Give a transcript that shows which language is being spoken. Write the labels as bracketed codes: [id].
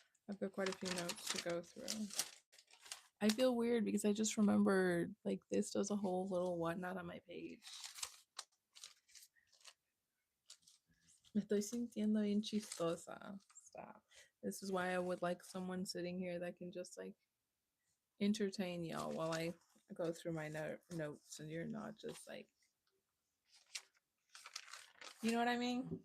[en] I've got quite a few notes to go through. I feel weird because I just remembered like this does a whole little whatnot on my page. [es] Me estoy sintiendo bien chistosa. [en] Stop. This is why I would like someone sitting here that can just like entertain y'all while I go through my notes and you're not just like, you know what I mean?